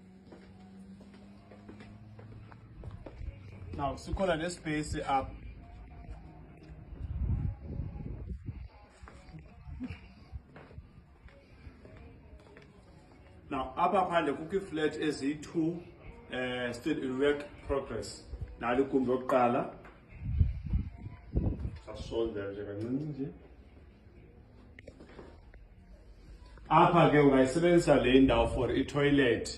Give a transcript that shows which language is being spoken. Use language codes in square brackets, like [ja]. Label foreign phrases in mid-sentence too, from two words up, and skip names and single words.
[xh] Now sikhona nespace up. Now apha phandle kukho flat eziyi-2 [en] still in work progress. [xh] Nali igumbi lokuqala. Sasonde nje kancinci nje. Apha ke ungayisebenzisa le ndawo for i-toilet.